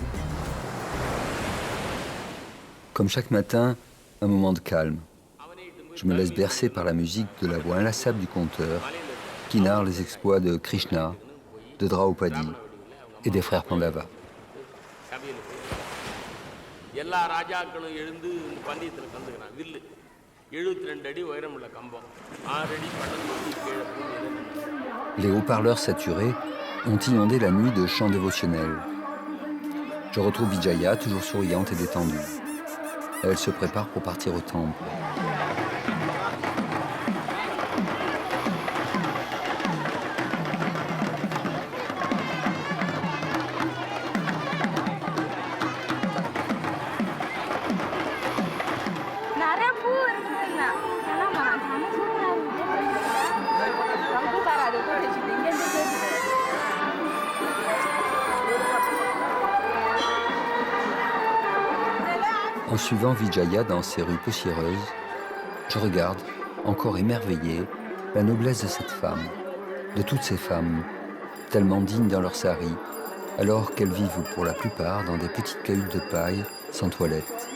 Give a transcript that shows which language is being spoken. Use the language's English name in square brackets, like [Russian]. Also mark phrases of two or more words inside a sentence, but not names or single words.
[French] Comme chaque matin, un moment de calme. Je me laisse bercer par la musique de la voix inlassable du conteur qui narre les exploits de Krishna, de Draupadi et des frères Pandava. [Tamil] எல்லா ராஜாக்களும் எழுந்து இந்த பந்தயத்தில் கலந்துக்கிறான். வில்லு 72 அடி உயரமுள்ள கம்பம், 6 அடி பள்ளம் தொட்டி கீழே பூமியில். [French] Les haut-parleurs saturés ont inondé la nuit de chants dévotionnels. Je retrouve Vijaya, toujours souriante et détendue. Elle se prépare pour partir au temple. [Tamil] நிறைய பூ இருக்குதுங்க. அதெல்லாம் செம சூப்பரா இருக்கு. ரொம்ப தராது பூ வச்சுட்டு இங்க இருந்து கேக்குது. [French] En suivant Vijaya dans ces rues poussiéreuses, je regarde, encore émerveillé, la noblesse de cette femme, de toutes ces femmes, tellement dignes dans leur sari, alors qu'elles vivent pour la plupart dans des petites cahutes de paille, sans toilette.